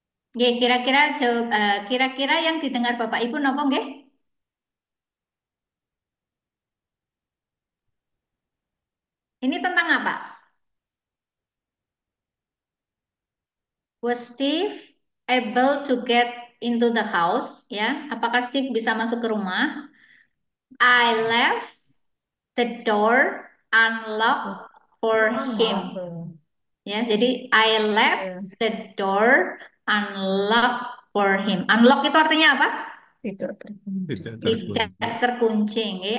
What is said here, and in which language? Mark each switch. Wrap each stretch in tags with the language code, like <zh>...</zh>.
<id>nggih, kira-kira yang didengar Bapak Ibu napa nggih? Ini tentang apa?</id> <en>Was Steve able to get into the house?</en> <id>Ya, apakah Steve bisa masuk ke rumah?</id> <en>I left the door unlocked for him.</en> <id>Ya, jadi</id> <en>I left the door unlocked for him.</en> <id>Unlock itu artinya apa? Tidak terkunci. Tidak terkunci. Okay?</id>